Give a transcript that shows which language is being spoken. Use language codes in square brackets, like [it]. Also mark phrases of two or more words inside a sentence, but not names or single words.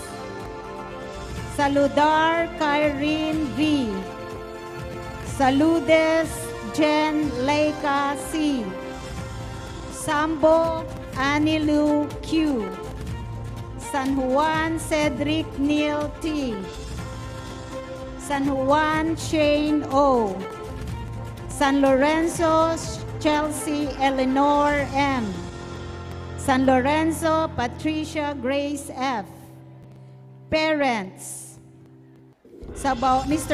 [en] Saludar Kyrene V, Saludes Jen Leica C, Sambo Anilu Q, San Juan Cedric Neil T, San Juan Shane O, San Lorenzo Chelsea Eleanor M, San Lorenzo Patricia Grace F. Parents, Mr.